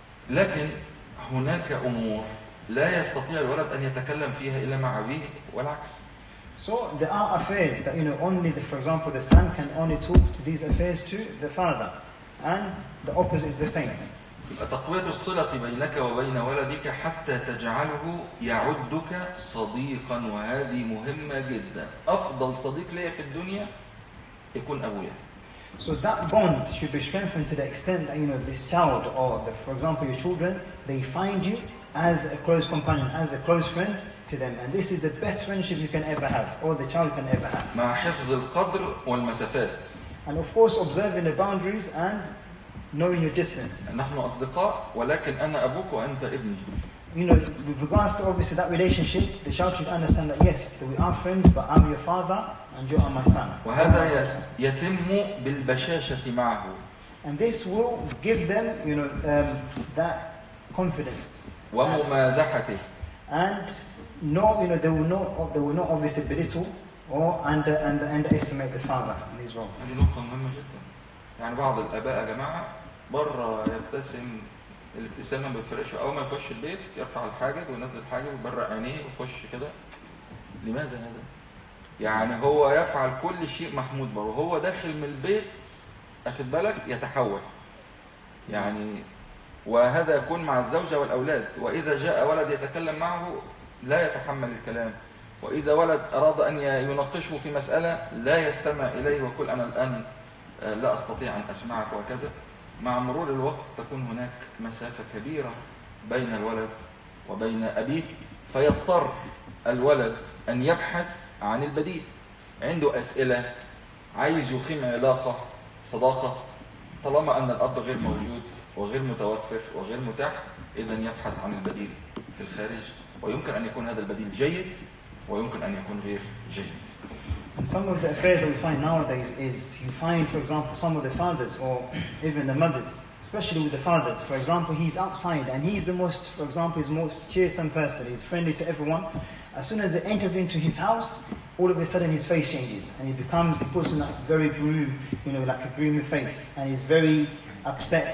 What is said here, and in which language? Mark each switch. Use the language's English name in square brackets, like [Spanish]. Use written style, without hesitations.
[Arabic] لكن هناك أمور لا يستطيع الولد أن يتكلم فيها إلا مع أبيه والعكس. [English] So there are affairs that for example, the son can only talk to these affairs to the father, and the opposite is the same. [Arabic] تقوية الصلة بينك وبين ولدك حتى تجعله يعدك صديقا، وهذه مهمة جدا. أفضل صديق لي في الدنيا يكون أبويا. [English] So that bond should be strengthened to the extent that this child, or for example your children, they find you as a close companion, as a close friend to them, and this is the best friendship you can ever have, or the child can ever have. [Arabic] مع حفظ القدر والمسافات. [English] And of course observing the boundaries and knowing your distance. [Arabic] نحن أصدقاء ولكن أنا أبوك وأنت ابني. [English] With regards to obviously that relationship, the child should understand that yes, that we are friends, but I'm your father and you are my son. [Arabic] وهذا يتم بالبشاشة معه. [English] And this will give them, that confidence. [Arabic] وممازحته. [English] And they will not obviously belittle or underestimate the father in his role. [Arabic] هذه نقطة مهمة جدا. يعني بعض الآباء يا جماعة بره يبتسم الابتسامة ما بتفرقش، أول ما يخش البيت يرفع الحاجب وينزل الحاجب ويبرق عينيه ويخش كده. لماذا هذا؟ يعني هو يفعل كل شيء محمود بره، وهو داخل من البيت أخذ بالك يتحول. يعني وهذا يكون مع الزوجة والأولاد، وإذا جاء ولد يتكلم معه لا يتحمل الكلام، وإذا ولد أراد أن يناقشه في مسألة لا يستمع إليه ويقول أنا الآن لا أستطيع أن أسمعك وكذا. مع مرور الوقت تكون هناك مسافة كبيرة بين الولد وبين أبيه، فيضطر الولد أن يبحث عن البديل. عنده أسئلة، عايز يقيم علاقة صداقة، طالما أن الأب غير موجود وغير متوفر وغير متاح، إذن يبحث عن البديل في الخارج، ويمكن أن يكون هذا البديل جيد ويمكن أن يكون غير جيد. [English] And some of the affairs that we find nowadays is, you find, for example, some of the fathers or even the mothers, especially with the fathers, for example, he's outside and he's the most cheersome person, he's friendly to everyone. As soon as he enters into his house, all of a sudden his face changes and he puts on that very like a gloomy face, and he's very upset.